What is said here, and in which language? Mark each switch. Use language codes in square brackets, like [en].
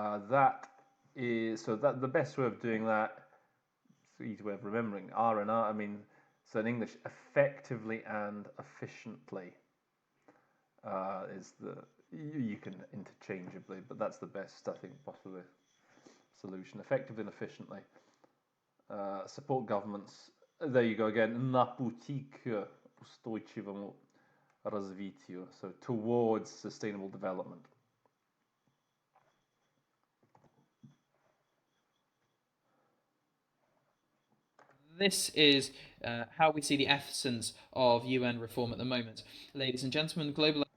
[en] That is, so that the best way of doing that, it's an easy way of remembering, R and R, I mean, so in English, effectively and efficiently is you can interchangeably, but that's the best, I think, possibly solution. Effectively and efficiently. Support governments. There you go again. [ru] На пути к устойчивому развитию. [en] So towards sustainable development. This is how we see the essence of UN reform at the moment. Ladies and gentlemen, global.